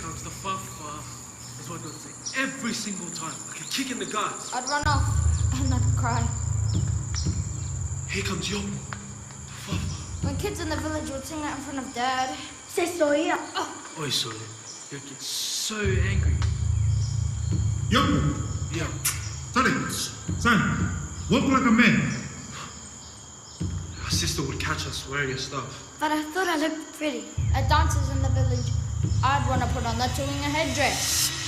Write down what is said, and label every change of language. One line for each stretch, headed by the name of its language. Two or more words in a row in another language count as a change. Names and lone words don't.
English: Fafa is what they'll say every single time, like a kick in the guts. I'd run off and I'd cry. Here comes Yopo, the Fafa. When kids in the village would sing that in front of Dad.
Samoan: Se soia. Oi,
English: Soy, you get so angry. Yopo! Yeah. Tari, son, walk like a man. Our sister would catch us wearing your stuff. But I thought I looked pretty. At dances in the village, I'd want to put on the Tulinga headdress.